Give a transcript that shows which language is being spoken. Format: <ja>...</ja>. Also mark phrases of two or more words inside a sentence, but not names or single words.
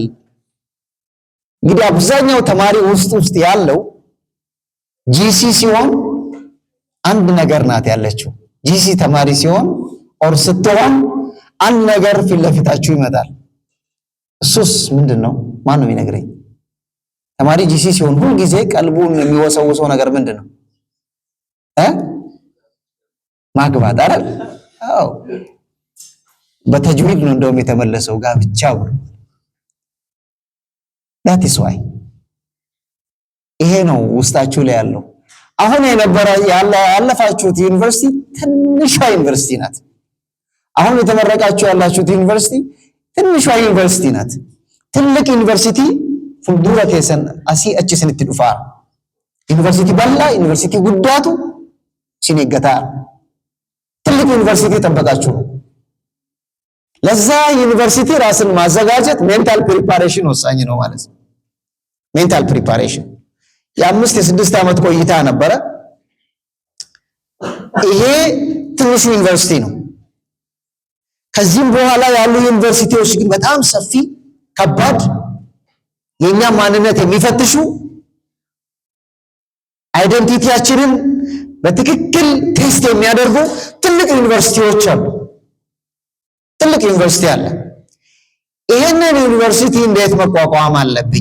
<am>እንግዲህ አብዛኛው ተማሪ ውስጥ ያለው ጂሲ ሲሆን አንድ ነገር ናት ያለችው። ጂሲ ተማሪ ሲሆን ኦር ስትሆን አንድ ነገር ፊት ለፊታችሁ ይመጣል። እሱስ ምንድነው? ማን ነው የሚነግረኝ? ተማሪ ጂሲ ሲሆን ሁሉ ጊዜ ቀልቡን የሚወሰውሰው ነገር ምንድነው? ማግባት አይደል? አዎ በተጅዊድ ነው እንደውም የተመለሰው ጋብቻ ብሎ</am> <en>that is why</en> <am>ይሄ ነው ውስጣችሁ ላይ ያለው። አሁን ያለፋችሁት ዩኒቨርሲቲ ትንሿ ዩኒቨርሲቲ ናት። አሁን የተመረቃችሁ ያላችሁት ዩኒቨርሲቲ ትንሿ ዩኒቨርሲቲ ናት። ትልቅ ዩኒቨርሲቲ</am> <om>fuuldura keessan asii achi isinitti dhufaa. ዩኒቨርሲቲ bal'aa ዩኒቨርሲቲ ጉዳቱ isin eeggataa.</om> <am>ትልቅ ዩኒቨርሲቲ ጠበቃችሁ። ለዛ ዩኒቨርሲቲ ራስን ማዘጋጀት</am> <en>mental preparation</en> <am>ወሳኝ ነው ማለት ነው።</am> <en>mental preparation</en> <am>የአምስት የስድስት ዓመት ቆይታ ነበረ። ይሄ ትንሹ ዩኒቨርሲቲ ነው። ከዚህም በኋላ ያሉ ዩኒቨርሲቲዎች ግን በጣም ሰፊ ከባድ የኛ ማንነት የሚፈትሹ አይደንቲቲያችንን በትክክል ቴስት የሚያደርጉ ትልቅ ዩኒቨርሲቲዎች አሉ። ትልቅ ዩኒቨርሲቲ አለ። ይሄንን ዩኒቨርሲቲ እንዴት መቋቋም አለብኝ?</am>